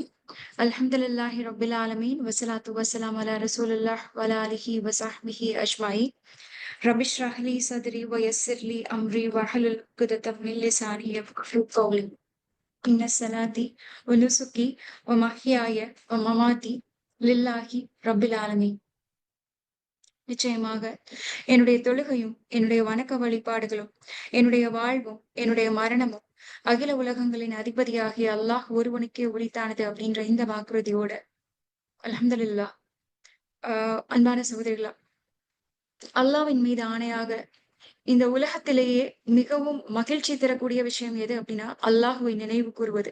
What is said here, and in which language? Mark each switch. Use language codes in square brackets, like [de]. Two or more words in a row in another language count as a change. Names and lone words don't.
[ar] الحمد لله رب العالمين والصلاة والسلام على رسول الله وعلى آله وصحبه أجمعين. رب اشرح لي صدري ويسر لي أمري واحلل عقدة من لساني يفقهوا قولي. إن صلاتي ونسكي ومحياي ومماتي لله رب العالمين. [ta] நிச்சயமாக என்னுடைய தொழுகையும் என்னுடைய வணக்க வழிபாடுகளும் என்னுடைய வாழ்வும் என்னுடைய மரணமும் அகில உலகங்களின் அதிபதியாகிய அல்லாஹ் ஒருவனுக்கே உரித்தானது அப்படின்ற இந்த வாக்குறுதியோட அல்ஹம்துலில்லாஹ். அன்பான சகோதரிகளா, அல்லாஹ்வின் மீது ஆணையாக இந்த உலகத்திலேயே மிகவும் மகிழ்ச்சி தரக்கூடிய விஷயம் எது அப்படின்னா அல்லாஹுவை நினைவு கூறுவது.